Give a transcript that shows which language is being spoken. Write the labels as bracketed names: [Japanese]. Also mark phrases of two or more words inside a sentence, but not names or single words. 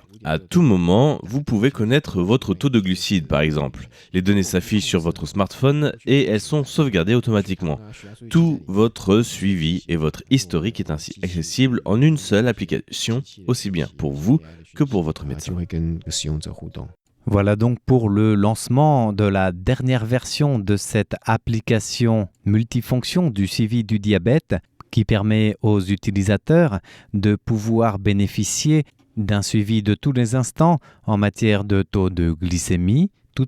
[French] À tout moment, vous pouvez connaître votre taux de glucides par exemple. Les données s'affichent sur votre smartphone et elles sont sauvegardées automatiquement. Tout votre suivi et votre historique est ainsi accessible en une seule application, aussi bien pour vous que pour votre médecin. [Chinese] 就会跟使用者互动。 [French] Voilà donc pour le lancement de la dernière version de cette application multifonction du suivi du diabète qui permet aux utilisateurs de pouvoir bénéficier d'un suivi de tous les instants en matière de taux de glycémie tout